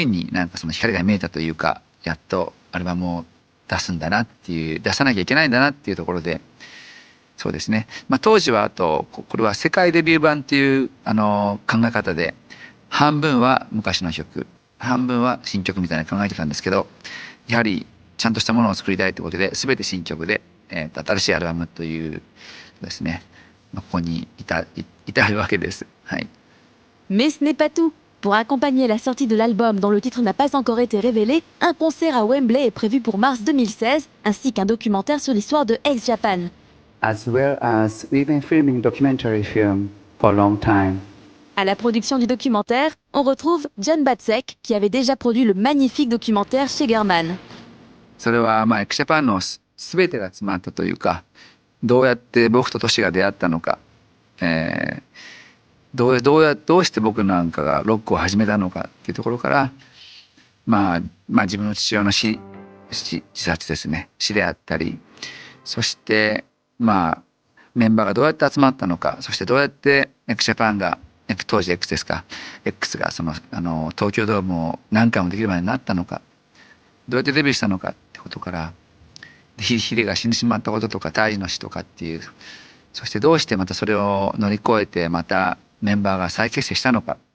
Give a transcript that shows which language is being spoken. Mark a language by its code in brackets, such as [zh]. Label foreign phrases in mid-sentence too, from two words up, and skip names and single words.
[ja] になんかその光が見えたというか、やっとアルバムを出すんだなっていう、出さなきゃいけないんだなっていうところで、そうですね、当時はあとこれは世界デビュー版っていう考え方で、半分は昔の曲半分は新曲みたいな考えてたんですけど、やはりちゃんとしたものを作りたいということで全て新曲で、新しいアルバムというですね、ここに至るわけです。はい。 [fr] Mais ce n'est pas tout. Pour accompagner la sortie de l'album dont le titre n'a pas encore été révélé, un concert à Wembley est prévu pour mars 2016, ainsi qu'un documentaire sur l'histoire de X-Japan. [en] As well as we've been filming documentary film for a long time. [fr] À la production du documentaire, on retrouve John Batsek, qui avait déjà produit le magnifique documentaire chez German. [ja] それはX-Japan の全てが詰まったというか、どうやって僕とトシが出会ったのか、どうして僕なんかがロックを始めたのかっていうところから、自分の父親の自殺ですね、死であったり、そしてメンバーがどうやって集まったのか、そしてどうやって X-Japan が当時 X ですか、X が東京ドームを何回もできるまでになったのか、どうやってデビューしたのかってことから、ヒデが死んでしまったこととか、大治の死とかっていう、そしてどうしてまたそれを乗り越えてまたメンバーが再結成したのか、